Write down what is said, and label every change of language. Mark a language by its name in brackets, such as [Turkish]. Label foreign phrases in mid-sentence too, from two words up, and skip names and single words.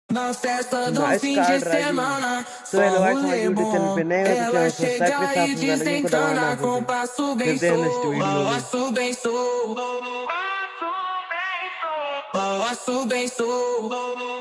[Portuguese] Na festa do [English] Nice [Portuguese] fim de [English] card, Raji. [Portuguese] semana, [English] So [Portuguese] só [English] hello guys, [Hindi] हमारे [Portuguese] rolê [English] YouTube channel [Hindi] पे [Portuguese] bom. [Hindi] नए हो तो [Portuguese] Ela [Hindi] चैनल को सब्सक्राइब [Portuguese] chega [Hindi] के साथ [Portuguese] e [Hindi] में बेल आइकन को दबाना [Portuguese] desencana [Hindi] ना [Portuguese] com [Hindi] भूलें। [Portuguese] passo bem [Hindi] मिलते हैं नेक्स्ट [Portuguese] solto. [Hindi] वीडियो में। [Portuguese] Passo bem solto. Passo bem solto.